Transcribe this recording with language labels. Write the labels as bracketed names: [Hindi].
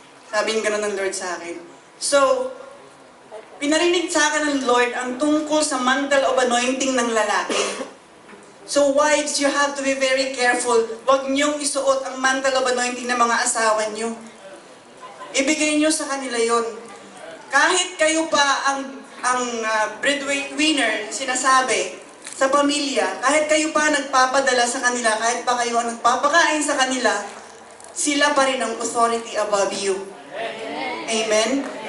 [Filipino] Sabi ng gano'n ng Lord sa akin. So, pinarinig sa akin ng Lord ang tungkol sa [English] mantle of anointing [Filipino] ng lalaki. [English] So wives, you have to be very careful. [Filipino] Huwag niyong isuot ang [English] mantle of anointing [Filipino] ng mga asawa niyo. Ibigay niyo sa kanila yon. Kahit kayo pa ang breadwinner, sinasabi, sa pamilya, kahit kayo pa nagpapadala sa kanila, kahit pa kayo ang nagpapakain sa kanila, sila pa rin ang [English] authority above you. [Filipino] Amen?